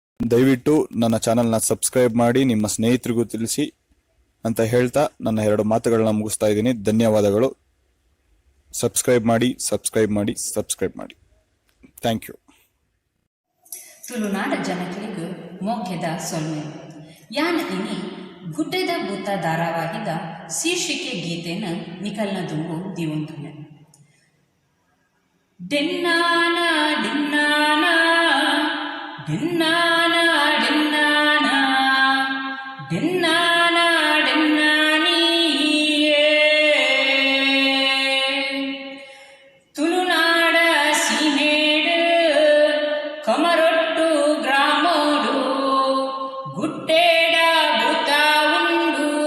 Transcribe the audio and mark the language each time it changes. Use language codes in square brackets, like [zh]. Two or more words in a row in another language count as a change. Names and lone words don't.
[kn] ದಯವಿಟ್ಟು ನನ್ನ ಚಾನಲ್ನ ಸಬ್ಸ್ಕ್ರೈಬ್ ಮಾಡಿ, ನಿಮ್ಮ ಸ್ನೇಹಿತರಿಗೂ ತಿಳಿಸಿ ಅಂತ ಹೇಳ್ತಾ ನನ್ನ 2 ಮಾತುಗಳನ್ನ ಮುಗಿಸ್ತಾ ಇದ್ದೀನಿ. ಧನ್ಯವಾದಗಳು. ಸಬ್ಸ್ಕ್ರೈಬ್ ಮಾಡಿ. [en] thank you. [tcy] ತುಳುನಾಡ ಜನಕಲಿಗೂ ಮೋಖ್ಯದ ಸೊಲ್ಮೆ ಯಾನ ಇನಿ ಗುಡ್ಡೆದ ಭೂತ ಧಾರಾವಾಹಿದ ಶೀರ್ಷಿಕೆ ಗೀತೆನ ನಿಖಲ್ನ ದುಂಬು ದಿವಂದುಲೆ ಡೆನ್ನಾನ ಡಿನ್ನಾನ ಡಿನ್ನಾನ ಡಿನ್ನಾನ ಡಿನ್ನಾನ ಡಿನ್ನಾನಿಯೇ ತುಳುನಾಡ ಸೀಮೇಡು ಕಮರೊಟ್ಟು ಗ್ರಾಮೋಡು ಗುಡ್ಡೇಡ ಭೂತ ಉಂಡು